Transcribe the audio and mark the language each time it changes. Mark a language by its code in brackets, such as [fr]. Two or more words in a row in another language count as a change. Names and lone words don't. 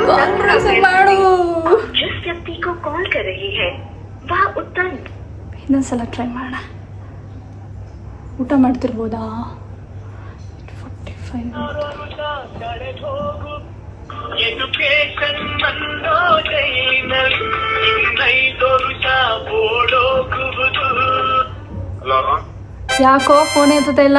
[kn] ಮಾಡು. [hi] जिस व्यक्ति को कॉल कर रही है वह उत्तर. [kn] ಇನ್ನೊಂದ್ಸಲ ಟ್ರೈ ಮಾಡೋಣ. ಊಟ ಮಾಡ್ತಿರ್ಬೋದಾ? 45 ಯಾಕೋ ಫೋನ್ ಎತ್ತುತ್ತಾ ಇಲ್ಲ?